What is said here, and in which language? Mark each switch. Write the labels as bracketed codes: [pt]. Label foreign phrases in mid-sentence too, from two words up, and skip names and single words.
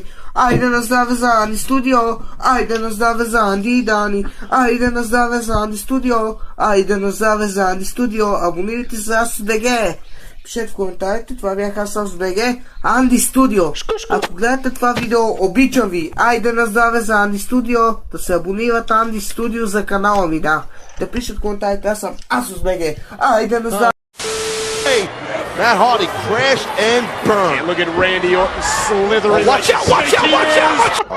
[bg] Айде на здраве за Анди Студио, айде на здраве за Анди и Дани, айде на здраве за Анди Студио, айде на здраве за Анди Студио, абонирайте се за АСБГ. Пишете в коментарите, това бях аз с БГ, Анди Студио. Ако гледате това видео, обичам ви, айде на здраве за Анди Студио, да се абонират Анди Студио за канала ми, да. Да пишете в коментарите, аз съм Асус БГ, айде на здраве. [en] Matt Hardy crashed and burned. Look at Randy Orton slithering. Oh, watch out, watch out, watch out, watch out!